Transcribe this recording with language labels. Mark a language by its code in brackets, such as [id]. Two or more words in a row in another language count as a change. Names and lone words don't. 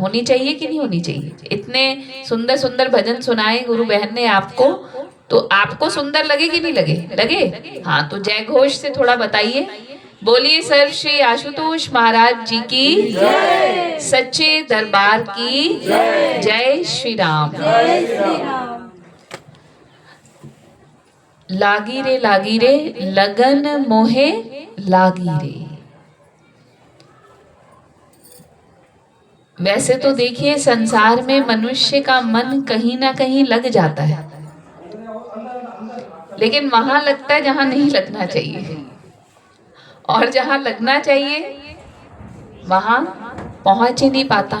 [hi] होनी चाहिए कि नहीं होनी चाहिए? इतने सुंदर सुंदर भजन सुनाए गुरु बहन ने आपको, तो आपको सुंदर लगे कि नहीं लगे? लगे? हाँ, तो जय घोष से थोड़ा बताइए। बोलिए सर्व श्री आशुतोष महाराज जी की जय, सच्चे दरबार की जय, जय श्री राम। लागी रे लगन मोहे लागी रे। वैसे तो देखिए, संसार में मनुष्य का मन कहीं ना कहीं लग जाता है, लेकिन वहां लगता है जहां नहीं लगना चाहिए, और जहां लगना चाहिए वहां पहुंच ही नहीं पाता।